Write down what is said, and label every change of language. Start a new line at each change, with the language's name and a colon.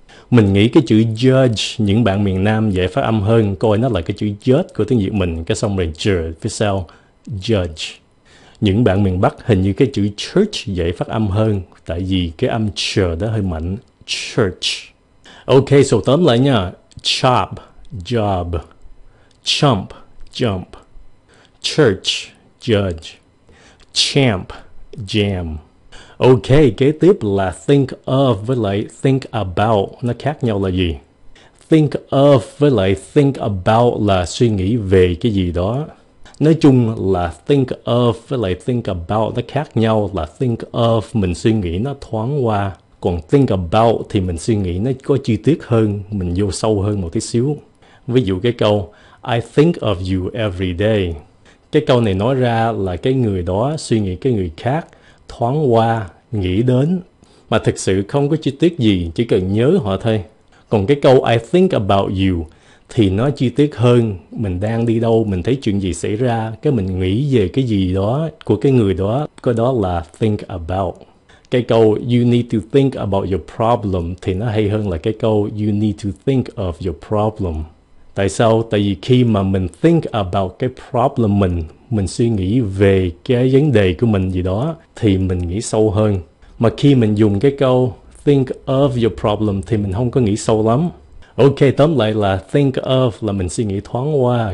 Vietnamese: Mình nghĩ cái chữ judge những bạn miền Nam dễ phát âm hơn, coi nó là cái chữ judge của tiếng Việt mình, cái xong rồi j phía sau, judge. Những bạn miền Bắc hình như cái chữ church dễ phát âm hơn, tại vì cái âm ch đó hơi mạnh, church.
English: Ok, so
Vietnamese: tóm lại nha,
English: chop, job, chump, jump, church, judge, champ, jam.
Vietnamese: Ok, kế tiếp là think of với lại think about, nó khác nhau là gì? Think of với lại think about là suy nghĩ về cái gì đó. Nói chung là think of với lại think about nó khác nhau, là think of mình suy nghĩ nó thoáng qua, còn think about thì mình suy nghĩ nó có chi tiết hơn, mình vô sâu hơn một tí xíu. Ví dụ cái câu
English: I think of you every day.
Vietnamese: Cái câu này nói ra là cái người đó suy nghĩ cái người khác, thoáng qua, nghĩ đến, mà thực sự không có chi tiết gì, chỉ cần nhớ họ thôi. Còn cái câu
English: I think about you
Vietnamese: thì nó chi tiết hơn, mình đang đi đâu, mình thấy chuyện gì xảy ra, cái mình nghĩ về cái gì đó của cái người đó, cái đó là think about.
English: Cái câu you need to think about your problem
Vietnamese: thì nó hay hơn là cái câu
English: you need to think of your problem.
Vietnamese: Tại sao? Tại vì khi mà mình
English: think about
Vietnamese: cái problem mình suy nghĩ về cái vấn đề của mình gì đó thì mình nghĩ sâu hơn. Mà khi mình dùng cái câu
English: think of your problem
Vietnamese: thì mình không có nghĩ sâu lắm. Ok, tóm lại là think of là mình suy nghĩ thoáng qua.